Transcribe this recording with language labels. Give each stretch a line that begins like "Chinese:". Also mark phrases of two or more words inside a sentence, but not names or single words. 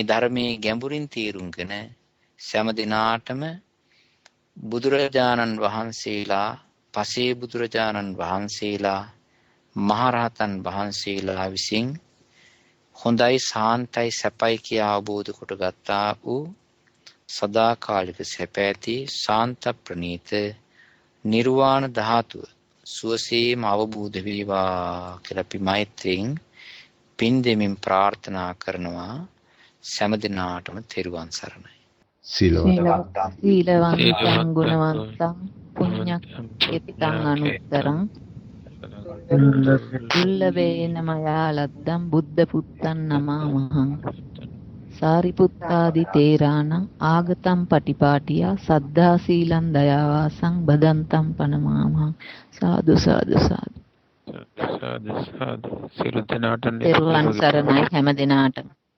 Sinhala: ධර්මයේ ගැඹුරින් තේරුම්ගෙන සෑම දිනාටම බුදුරජාණන් වහන්සේලා, පසේ බුදුරජාණන් වහන්සේලා, මහරහතන් වහන්සේලා විසින් හොඳයි, සාන්තයි, සැපයි කියා අවබෝධ කොට ගත්තා වූ සදාකාලික සැපැති ශාන්ත ප්‍රණීත නිර්වාණ ධාතුව සුවසේම අවබෝධ වේවා කියලා අපි මෛත්‍රියෙන් පින් දෙමින් ප්‍රාර්ථනා කරනවා. සෑම දිනාටම තෙරුවන් සරණයි.
Pali: සීලවන්තං ගුණවන්තං පුඤ්ඤක්ඛේතිතං අනුත්තරං දුල්ලභේන මයා ලද්දං බුද්ධ පුත්තං නමාමහං සාරිපුත්තාදි තේරාණං ආගතං පටිපාටියා සද්ධා සීලං දයාවාසං බදන්තං පනමාමහං.
Sinhala: සාදු සාදු සාදු. සියලු දෙනාට තෙරුවන් සරණයි හැම දිනාටම.